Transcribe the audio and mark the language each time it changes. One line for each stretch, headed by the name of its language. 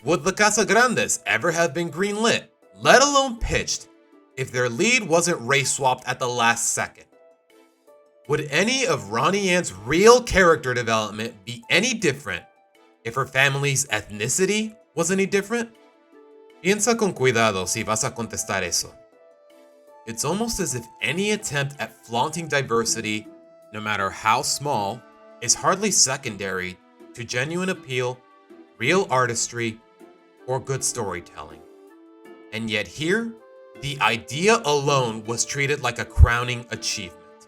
English: Would the Casagrandes ever have been greenlit, let alone pitched, if their lead wasn't race swapped at the last second? Would any of Ronnie Ann's real character development be any different if her family's ethnicity was any different?
Spanish: Piensa con cuidado si vas a contestar eso.
English: It's almost as if any attempt at flaunting diversity, no matter how small, is hardly secondary to genuine appeal, real artistry, or good storytelling. And yet here, the idea alone was treated like a crowning achievement.